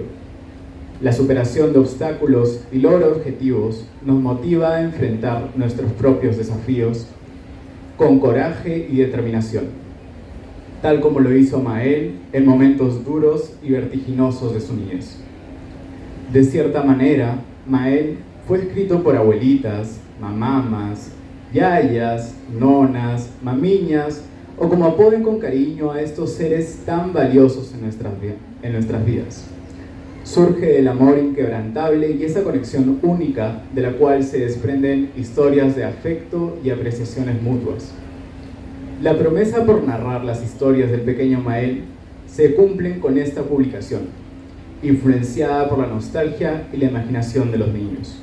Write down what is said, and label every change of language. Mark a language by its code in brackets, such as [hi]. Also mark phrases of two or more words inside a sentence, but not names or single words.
[es] La superación de obstáculos y logro de objetivos nos motiva a enfrentar nuestros propios desafíos con coraje y determinación, tal como lo hizo Mael en momentos duros y vertiginosos de su niñez. De cierta manera, Mael fue escrito por abuelitas, mamamas, yayas, nonas, mamiñas, o como apoden con cariño a estos seres tan valiosos en nuestras vidas. Surge del amor inquebrantable y esa conexión única de la cual se desprenden historias de afecto y apreciaciones mutuas. La promesa por narrar las historias del pequeño Mael se cumplen con esta publicación, influenciada por la nostalgia y la imaginación de los niños.